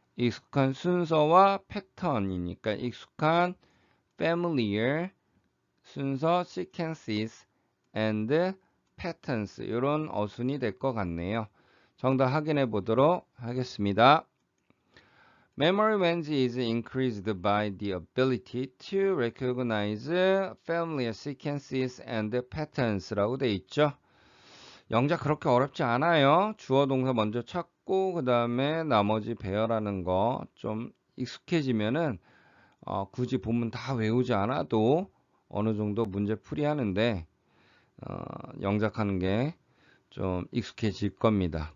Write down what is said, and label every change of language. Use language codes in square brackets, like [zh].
[ko] 익숙한 순서와 패턴이니까 익숙한 familiar 순서 [en] sequences and patterns [ko] 이런 어순이 될 것 같네요. 정답 확인해 보도록 하겠습니다. [en] Memory range is increased by the ability to recognize familiar sequences and patterns 라고 [ko] 돼 있죠. 영작 그렇게 어렵지 않아요. 주어 동사 먼저 찾고 그 다음에 나머지 배열하는 거 좀 익숙해지면은 굳이 본문 다 외우지 않아도 어느 정도 문제 풀이하는데 영작하는 게 좀 익숙해질 겁니다.